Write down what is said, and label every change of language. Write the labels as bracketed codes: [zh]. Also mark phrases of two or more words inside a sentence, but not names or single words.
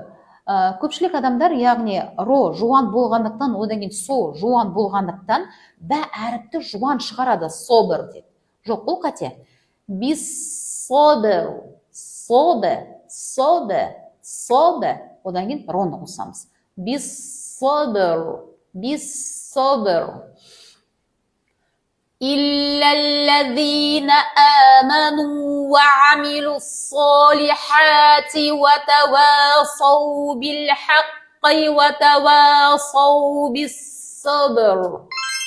[kk] Көпшілік адамдар, яғни ро жуан болғандықтан, одан кейін со жуан болғандықтан бә әріпті жуан шығарады, собр деп. Жоқ, бұл қате. [ar] بالصبر. [kk] Собр. Собр. Собр. Одан кейін роны қосамыз. [ar] بالصبر. بالصبر. إلا الذين آمنوا وعملوا الصالحات وتواصوا بالحق وتواصوا بالصبر.